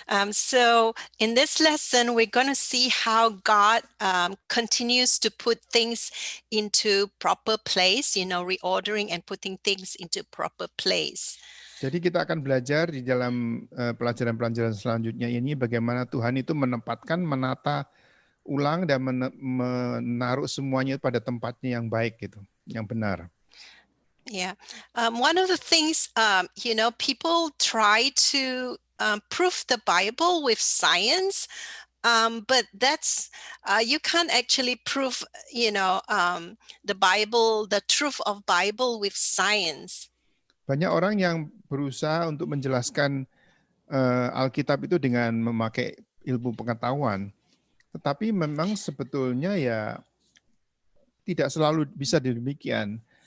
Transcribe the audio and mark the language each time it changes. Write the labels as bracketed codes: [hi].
[en] So in this lesson, we're going to see how God continues to put things into proper place, reordering and putting things into proper place. [id] Jadi kita akan belajar di dalam pelajaran-pelajaran selanjutnya ini bagaimana Tuhan itu menata ulang dan menaruh semuanya pada tempatnya yang baik gitu, yang benar. [en] Yeah, one of the things, people try to prove the Bible with science, but that's you can't actually prove, the Bible, the truth of Bible with science. [id] Banyak orang yang berusaha untuk menjelaskan Alkitab itu dengan memakai ilmu pengetahuan, tetapi memang sebetulnya ya tidak selalu bisa demikian.